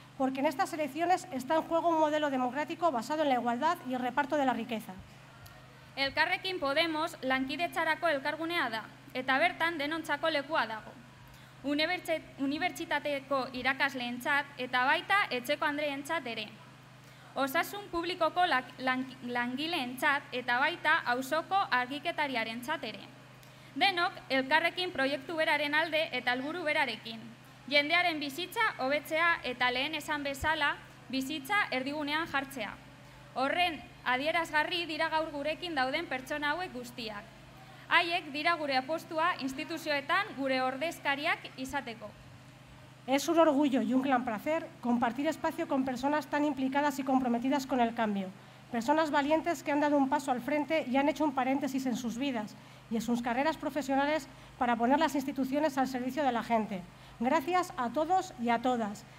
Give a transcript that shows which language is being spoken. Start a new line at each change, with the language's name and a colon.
Spanish: Porque en estas elecciones está en juego un modelo democrático basado en la igualdad y el reparto de la riqueza.
Basque: Elkarrekin Podemos lankidetzarako elkargunea da, eta bertan denontzako lekua dago. Unibertsitateko irakasleentzat eta baita etxeko andreentzat ere. Osasun publikoko langileentzat eta baita auzoko argiketariarentzat ere. Denok elkarrekin proiektu beraren alde eta helburu berarekin. Jendearen bizitza hobetzea eta lehen esan bezala bizitza erdigunean jartzea. Horren adierazgarri dira gaur gurekin dauden pertsona hauek guztiak. Haiek dira gure apostua instituzioetan gure ordezkariak izateko.
Spanish: Es un orgullo y un gran placer compartir espacio con personas tan implicadas y comprometidas con el cambio. Personas valientes que han dado un paso al frente y han hecho un paréntesis en sus vidas y en sus carreras profesionales para poner las instituciones al servicio de la gente. Gracias a todos y a todas.